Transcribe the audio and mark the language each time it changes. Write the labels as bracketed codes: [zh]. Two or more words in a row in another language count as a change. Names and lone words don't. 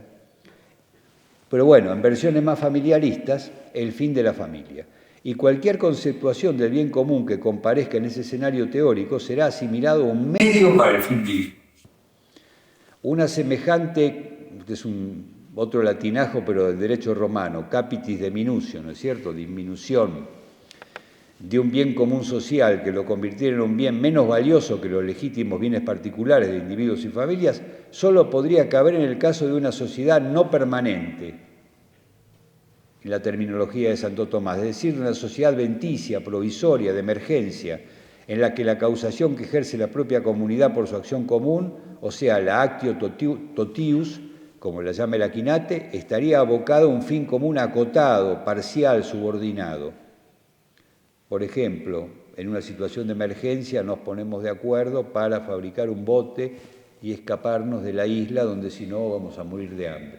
[es] Pero bueno, en versiones más familiaristas, el fin de la familia. Y cualquier conceptuación del bien común que comparezca en ese escenario teórico será asimilado a un medio para el fin divino. Una semejante, este es otro latinajo, pero del derecho romano, [la] capitis diminutio, [es] ¿no es cierto?, disminución de un bien común social que lo convirtiera en un bien menos valioso que los legítimos bienes particulares de individuos y familias, solo podría caber en el caso de una sociedad no permanente, en la terminología de Santo Tomás, es decir, una sociedad venticia, provisoria, de emergencia, en la que la causación que ejerce la propia comunidad por su acción común, o sea, la [la] actio totius, [es] como la llama el Aquinate, estaría abocado a un fin común acotado, parcial, subordinado. Por ejemplo, en una situación de emergencia nos ponemos de acuerdo para fabricar un bote y escaparnos de la isla donde si no vamos a morir de hambre.